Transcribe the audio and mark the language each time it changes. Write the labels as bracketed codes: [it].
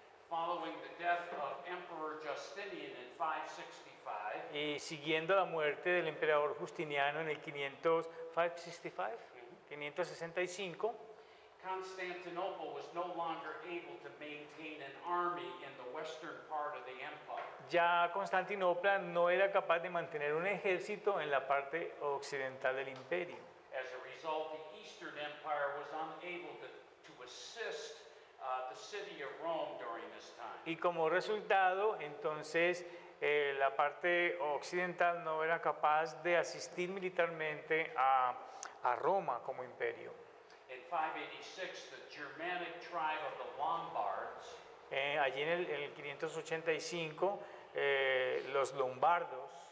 [en] Following the death of Emperor Justinian in 565, [es] Y siguiendo la muerte del emperador Justiniano en el 565, [en] Constantinople was no longer able to maintain an army in the western part of the empire. [es] ya Constantinopla no era capaz de mantener un ejército en la parte occidental del imperio. [en] As a result, the Eastern Empire was unable to assist the city of Rome during this time. [es] Y como resultado, entonces, la parte occidental no era capaz de asistir militarmente a Roma como imperio. [en] In 586, the Germanic tribe of the Lombards [es] Allí en el 585, los lombardos,